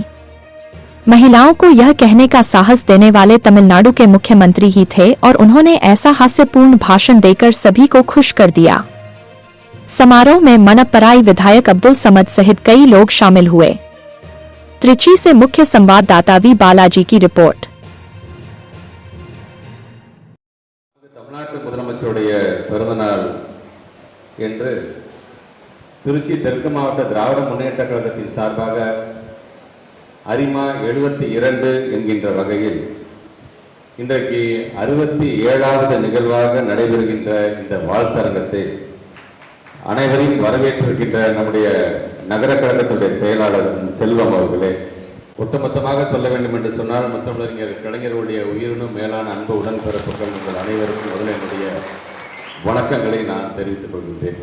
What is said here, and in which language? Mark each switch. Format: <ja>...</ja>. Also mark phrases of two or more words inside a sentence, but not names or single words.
<hi>महिलाओं को यह कहने का साहस देने वाले तमिलनाडु के मुख्यमंत्री ही थे और उन्होंने ऐसा हास्यपूर्ण भाषण देकर सभी को खुश कर दिया। समारोह में मणप्पराई विधायक अब्दुल समद सहित कई लोग शामिल हुए। त्रिची से मुख्य संवाददाता वी बालाजी की रिपोर्ट।</hi> <ta>தமிழ்நாட்டு முதலமைச்சருடைய பிறந்தநாள் என்று திருச்சி தெற்கு மாவட்ட திராவிட முன்னேற்ற கழகத்தின் சார்பாக அரிமா 72 என்கின்ற வகையில் இன்றைக்கு 67வது நிகழ்வாக நடைபெறுகின்ற இந்த வாழ்த்தரங்கத்தை அனைவரையும் வரவேற்றிருக்கின்ற நம்முடைய நகர கழகத்துடைய செயலாளர் செல்வம் அவர்களே, ஒட்டுமொத்தமாக சொல்ல வேண்டும் என்று சொன்னால் முத்தமிழறிஞர் கலைஞருடைய உயிரினும் மேலான அன்பு உடன்பிறப்புகள் உங்கள் அனைவருக்கும் முதல்ல என்னுடைய வணக்கங்களை நான் தெரிவித்துக் கொள்கின்றேன்.</ta>